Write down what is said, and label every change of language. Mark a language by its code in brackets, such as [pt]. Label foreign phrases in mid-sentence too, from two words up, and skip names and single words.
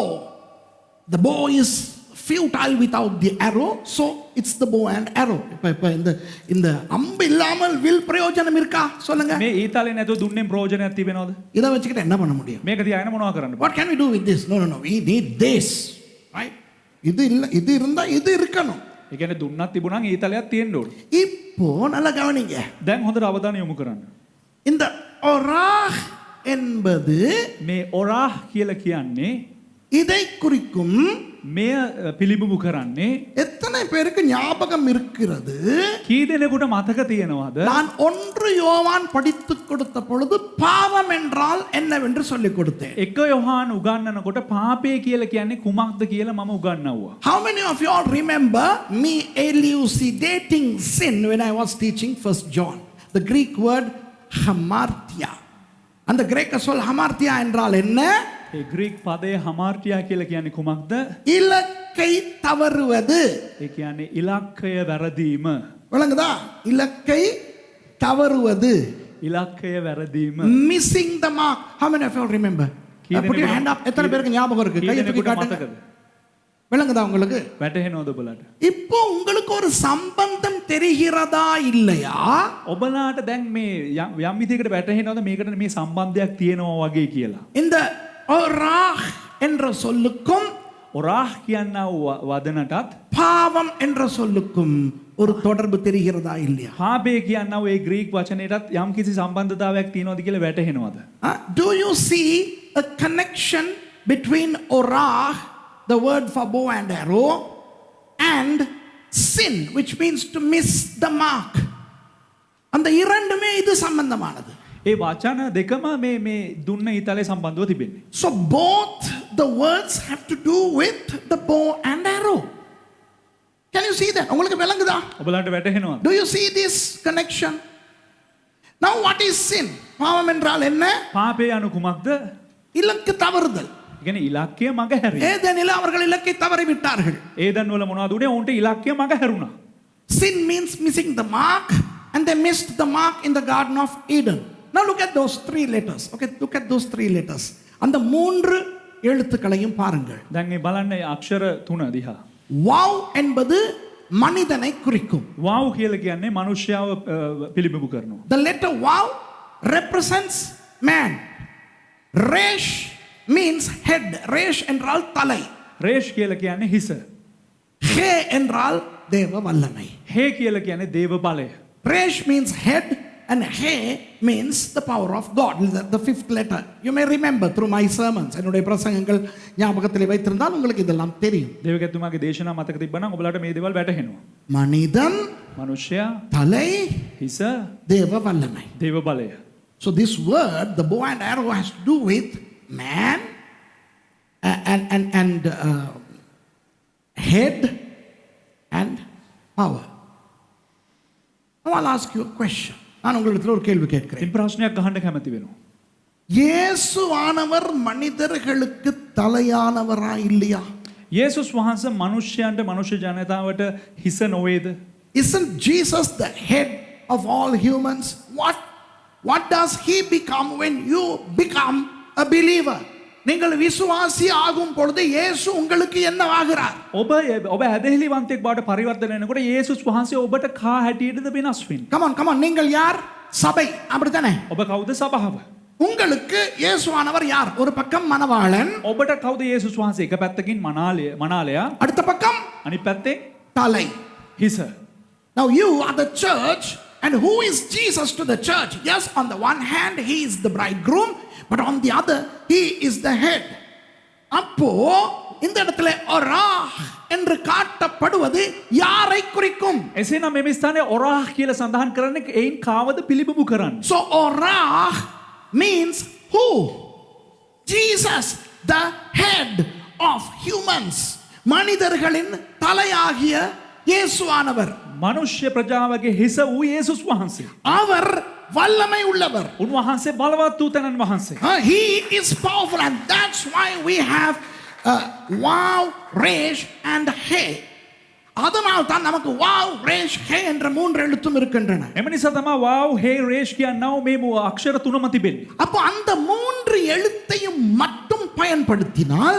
[en] The bow is futile without the arrow, so it's the bow and arrow. [ta] இப்ப இந்த அம்பு இல்லாமல் வில் பிரயோஜனம் இருக்கா சொல்லுங்க. [si] මේ ඊතාලේ නැතුව දුන්නෙන් ප්‍රයෝජනයක් තිබෙනවද? [ta] இத வச்சுக்கிட்டு என்ன பண்ண முடியும்? [si] මේක තියාගෙන මොනවද කරන්න? [en] What can we do with this? No, we need this, right? [ta] இது இல்ல, இது இருந்தா இது இருக்கணும். [si] ඒ කියන්නේ දුන්නක් තිබුණා නම් ඊතාලයක් තියෙන්න ඕන. [ta] இப்போ நல்லா கவனிங்க. [si] දැන් හොඳට අවධානය යොමු කරන්න. [ta] இந்த ஒராஹ் என்பது [si] මේ ඔරාහ් කියලා කියන්නේ [ta] இதை குறிக்கும். [si] මෙය පිළිබිඹු කරන්නේ [ta] எத்தனை பேருக்கு ஞாபகம் இருக்கிறது? [si] කී දෙනෙකුට මතක තියෙනවද? [ta] நான் 1 யோவான் படித்துக் கொடுத்த பொழுது பாவம் என்றால் என்னவென்று சொல்லிக் கொடுத்தேன். [si] එක යොහාන් උගන්වනකොට පාපය කියලා කියන්නේ කුමක්ද කියලා මම උගන්වුවා. [en] How many of you all remember me elucidating sin when I was teaching 1 John? The Greek word hamartia. [ta] அந்த கிரேக்க சொல் hamartia என்றால் என்ன? [si] ඒ ග්‍රීක් පදය හමාර්ටියා කියලා කියන්නේ කුමක්ද? [ta] இலக்கை தவறுவது. [si] ඒ කියන්නේ ඉලක්කය වැරදීම. [ta] விளங்குதா? இலக்கை தவறுவது. [si] ඉලක්කය වැරදීම. [en] Missing the mark. How many of you all remember? Put your hand up. [ta] எத்தனை பேருக்கு ஞாபகம் இருக்கு? கையை தூக்கி காட்டுங்க. விளங்குதா உங்களுக்கு? [si] වැටහෙනවද ඔබලාට? [ta] இப்போ உங்களுக்கு ஒரு சம்பந்தம் தெரிகிறதா இல்லையா? [si] ඔබලාට දැන් මේ යම් විදිහකට වැටහෙනවද මේකට මේ සම්බන්ධයක් තියෙනවා වගේ කියලා? [ta] இந்த ஒராஹ் என்ற சொல்லுக்கும் [si] ඔරාහ් කියනා වදනටත් [ta] பாவம் என்ற சொல்லுக்கும் ஒரு தொடர்பு தெரிகிறதா இல்லையா? [si] පාපය කියනා ඒ ග්‍රීක් වචනයටත් යම් කිසි සම්බන්ධතාවයක් තියෙනවද කියලා වැටහෙනවද? [en] Do you see a connection between orah, the word for bow and arrow, and sin, which means to miss the mark? [ta] அந்த இரண்டுமே இது சம்பந்தமானது. [si] ඒ වචන දෙකම මේ දුන්න ඊතලේ සම්බන්ධව තිබෙන්නේ. [en] So both the words have to do with the bow and arrow. Can you see that? [ta] உங்களுக்கு விளங்குதா? [si] ඔබලාට වැටහෙනවද? [en] Do you see this connection? Now what is sin? [ta] பாவம் என்றால் என்ன? [si] පාපය anu කුමක්ද? [ta] இலக்கு தவறுதல். [si] කියන්නේ ඉලක්කය මග හැරීම. [ta] ஏதேனில் அவர்கள் இலக்கை தவறி விட்டார்கள். [si] ඒදන් වල මොනවද උනේ? උන්ට ඉලක්කය මග හැරුණා. [en] Sin means missing the mark, and they missed the mark in the Garden of Eden. Now look at those 3 letters. Okay, look at those 3 letters. [ta] அந்த 3 எழுத்துக்களையும் பாருங்கள். [si] දැන් මේ බලන්න අක්ෂර 3 දිහා. [ta] வாவ் என்பது மனிதனை குறிக்கும். [si] වාව් කියලා කියන්නේ මනුෂ්‍යව පිළිබිඹු කරනවා. [en] The letter vav represents man. Resh means head. [ta] Resh என்றால் தலை. [si] රේෂ් කියලා කියන්නේ හිස. [ta] He என்றால் தேவ வல்லமை. [si] හේ කියලා කියන්නේ දේව බලය. [en] Resh means head and he means the power of God. The fifth letter. You may remember through my sermons. [ta] என்னுடைய பிரசங்கங்கள் ஞாபகத்தில் வைத்திருந்தால் உங்களுக்கு இதெல்லாம் தெரியும். [si] දේවගතුමාගේ දේශනා මතක තිබ්බනම් ඔබලාට මේ දේවල් වැටහෙනවා. [ta] மனிதன் [si] මනුෂ්‍යයා [ta] தலை [si] හිස [ta] தேவ வல்லமை. [si] දේව බලය. [en] So this word, the bow and arrow, has to do with man and head and power. Now I'll ask you a question. [ta] நான் உங்களிடத்தில் ஒரு கேள்வி கேட்கிறேன். [si] ඉතින් ප්‍රශ්නයක් අහන්න කැමති වෙනවා. [ta] இயேசு ஆனவர் மனிதர்களுக்கு தலையானவரா இல்லையா? [si] යේසුස් වහන්සේ මනුෂ්‍යයන්ට මනුෂ්‍ය ජනතාවට හිස නොවේද? [en] Isn't Jesus the head of all humans? What does he become when you become a believer? [ta] நீங்கள் விசுவாசி ஆகும் பொழுது இயேசு உங்களுக்கு என்ன ஆகிறார்? [si] ඔබ ඇදහිලිවන්තයෙක් බවට පරිවර්තනය වෙනකොට යේසුස් වහන්සේ ඔබට කා හැටියටද වෙනස් වෙන්නේ? [en] Come on, [ta] நீங்கள் யார்? சபை, அப்படித்தானே? [si] ඔබ කවුද? සභාව. [ta] உங்களுக்கு இயேசுவானவர் யார்? ஒரு பக்கம் மணவாளன், [si] ඔබට කවුද යේසුස් වහන්සේ? එක පැත්තකින් මනාලයා, [ta] அடுத்த பக்கம் [si] අනිත් පැත්තේ [ta] தலை. [si] හිස. [en] Now you are the church, and who is Jesus to the church? Yes, on the one hand he is the bridegroom, but on the other he is the head. [ta] அப்போ இந்த இடத்துல ஒராஹ் என்று காட்டப்படுவது யாரை குறிக்கும்? [si] එසේනම් මේ ස්ථානයේ ඔරාහ් කියලා සඳහන් කරන්නේ එයින් කාවද පිළිබිඹු කරන්නේ? [en] So orah means who? Jesus, the head of humans. [ta] மனிதர்களின் தலையாகிய இயேசுவானவர். [si] මනුෂ්‍ය ප්‍රජාවගේ හිස වූ යේසුස් වහන්සේ. [ta] அவர் வல்லமை உள்ளவர். [si] උන්වහන්සේ බලවත් වූ තැනන් වහන්සේ. [en] He is powerful, and that's why we have Vav, Resh and He. [ta] அதனால் தான் நமக்கு வாவ், ரேஷ், ஹே என்ற மூன்று எழுத்தும் இருக்கின்றன. [si] එම නිසා තමයි වාව්, හේ, රේෂ් කියනව මේ අක්ෂර තුනම තිබෙන්නේ. [ta] அப்போ அந்த மூன்று எழுத்தையும் மட்டும் பயன்படுத்தினால்